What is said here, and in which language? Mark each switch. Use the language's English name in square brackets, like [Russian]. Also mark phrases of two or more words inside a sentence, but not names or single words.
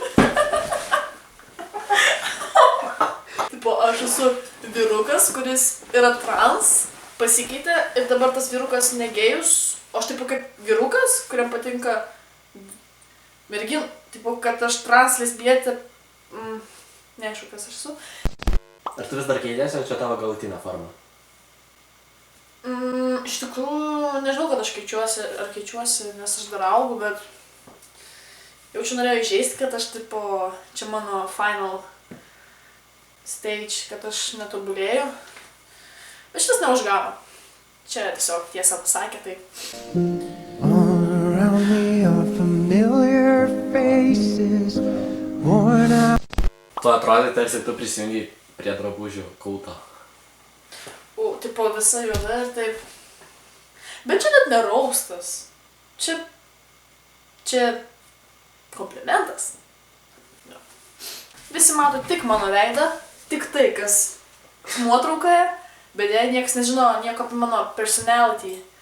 [Lithuanian] Tipo, aš esu vyrukas, kuris yra trans, pasikeitė ir dabar tas vyrukas negėjus, o aš tipo kaip vyrukas, kuriam patinka mergin, tipo, kad aš trans lesbietė, neaišku, kas aš esu. Ar tu vis dar keitėsi, ar čia tavo galutinė forma? Iš tikrųjų, nežinau, kad aš keičiuosi, nes aš dar augu, bet jaučiu norėjau įžeisti, kad aš, tipo, čia mano [English] final stage, [Lithuanian] kad aš netobulėjau. Bet šitas neužgavo. Čia tiesiog tiesą pasakė, tai. [English] All around me are familiar faces, worn out. [Lithuanian] Tu atrodai, tarsi tu prisijungi prie drabužių kulto. Tipo, visa juoda ir taip. Bet čia net neraustas. Čia komplimentas. Ja. Visi mato tik mano veidą, tik tai, kas nuotraukoje, bet jei niekas nežino nieko apie mano personality.